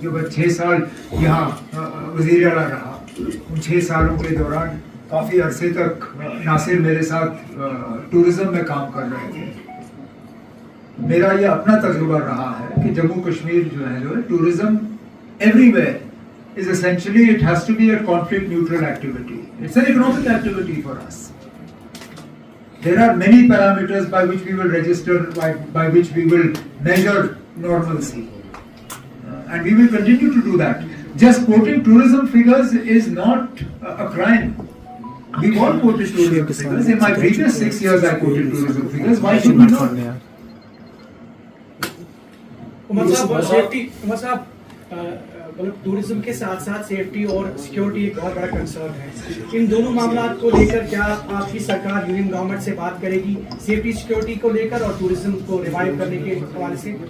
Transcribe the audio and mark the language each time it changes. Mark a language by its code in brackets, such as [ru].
[hi] जो मैं 6 साल यहाँ वज़ीर आला रहा, उन 6 सालों के दौरान काफ़ी अरसे तक नासिर मेरे साथ टूरिज्म में काम कर रहे थे। मेरा ये अपना तजुर्बा रहा है कि जम्मू कश्मीर जो है [en] Tourism everywhere is essentially it has to be a conflict neutral activity. It's an economic activity for us. There are many parameters by which we will register, by which we will measure normalcy, and we will continue to do that. Just quoting tourism figures is not a crime. We all quoted tourism figures. In my previous 6 years, I quoted tourism figures. Why should we not? [hi] Umar साहब, मतलब tourism के साथ साथ safety और security एक बहुत बड़ा concern है। इन दोनों मामलात को लेकर क्या आपकी सरकार यूनियन गवर्नमेंट से बात करेगी सेफ्टी सिक्योरिटी को लेकर और टूरिज्म को रिवाइव करने के हवाले से?